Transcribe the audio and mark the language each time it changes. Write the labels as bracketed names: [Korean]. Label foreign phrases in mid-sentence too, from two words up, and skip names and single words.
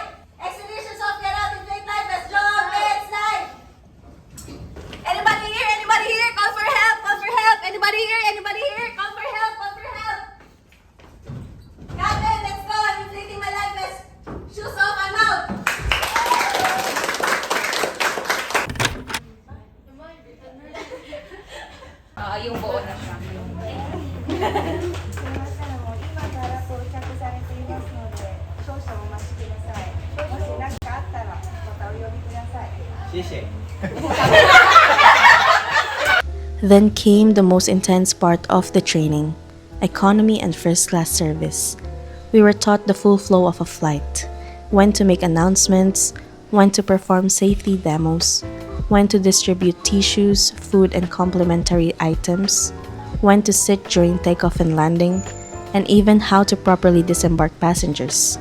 [English] Exit here, shoes off, get out, it's late life vest, jump and slide. Anybody here? Anybody here? Call for help! Call for help! Anybody here? Anybody here? Call for help! Call for help! Captain, let's go! I'm inflating my life vest. Shoes off, I'm out! [Filipino] Yung buo na siya. [Japanese] 今から到着されていますので、少々お待ちください。もし何かあったらまたお呼びください。 [Chinese] 谢谢。 [English] Then came the most intense part of the training, economy and first class service. We were taught the full flow of a flight, when to make announcements, when to perform safety demos, when to distribute tissues, food, and complementary items, when to sit during takeoff and landing, and even how to properly disembark passengers.